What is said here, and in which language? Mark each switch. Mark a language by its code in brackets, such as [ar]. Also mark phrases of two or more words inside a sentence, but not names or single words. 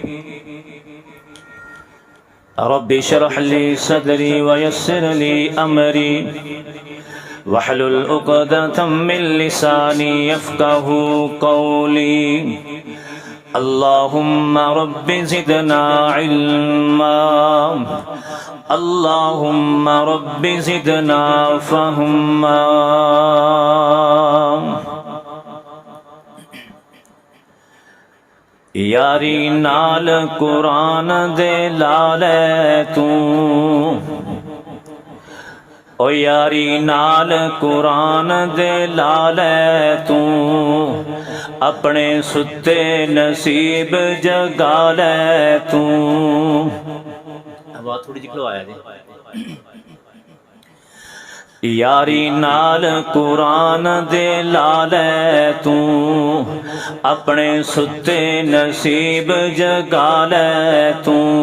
[ar] رب اشرح لي صدري ويسر لي أمري واحلل عقدة من لساني يفقهوا قولي۔ اللهم رب زدنا علما، اللهم رب زدنا فهما۔ [pa] یاری نال قرآن دے لالے تو، او یاری نال قرآن دے لالے تو، اپنے ستے نصیب جگا لے تو۔ بات تھوڑی جکلو آیا جی۔ یاری نال قرآن دے لالے تو، اپنے ستے نصیب جگا لے تو۔